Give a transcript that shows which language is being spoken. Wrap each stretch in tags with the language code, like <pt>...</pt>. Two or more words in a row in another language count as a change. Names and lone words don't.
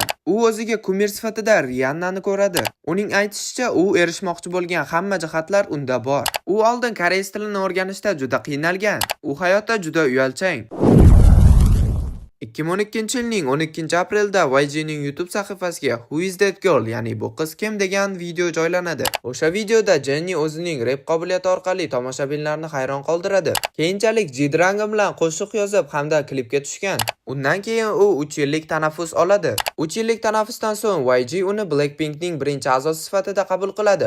<uz>U o'ziga kumir sifatida Rihannani ko'radi. Uning aytishicha, u erishmoqchi bo'lgan hamma jihatlar unda bor. U oldin koreys tilini o'rganishda juda qiynalgan. U hayotda juda uyalchang. 2012-yilning 12-aprelda YG'ning YouTube sahifasiga</uz> <en>Who is that girl,</en> <uz>ya'ni bu qiz kim degan video joylanadi. O'sha videoda Jenni o'zining rep qobiliyati orqali tomoshabinlarni hayron qoldiradi. Keyinchalik G-Dragon bilan qo'shiq yozib hamda klipga tushgan. Undan keyin u 3 yillik tanaffus oladi. 3 yillik tanaffusdan so'ng YG uni Blackpinkning birinchi a'zosi sifatida qabul qiladi.</uz>